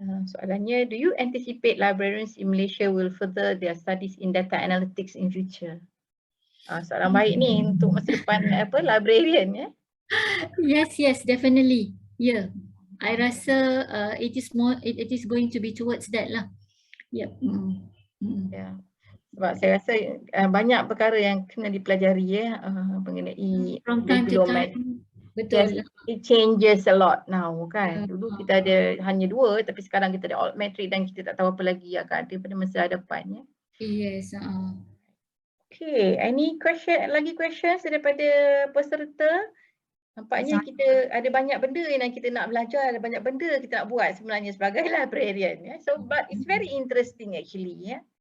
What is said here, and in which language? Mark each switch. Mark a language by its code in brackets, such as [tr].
[ms] Soalannya, [en] do you anticipate librarians in Malaysia will further their studies in data analytics in future? [ms] Soalan baik ni untuk masa depan librarian ya. [en] Yes, definitely. Yeah. I [ms] rasa [en] it is going to be towards that lah. Yep. Yeah. [ms] Sebab saya rasa banyak perkara yang kena dipelajari mengenai [en] from time to time. Betul. Yes, it changes a lot now kan. [ms] Dulu kita ada hanya 2, tapi sekarang kita ada Altmetrics dan kita tak tahu apa lagi akan ada pada masa hadapan ya. [en] Yes. Okay, any questions [ms] daripada peserta? Nampaknya kita ada banyak benda yang kita nak belajar, ada banyak benda kita nak buat sebenarnya sebagai librarian ya. [en] So but it's very interesting actually ya.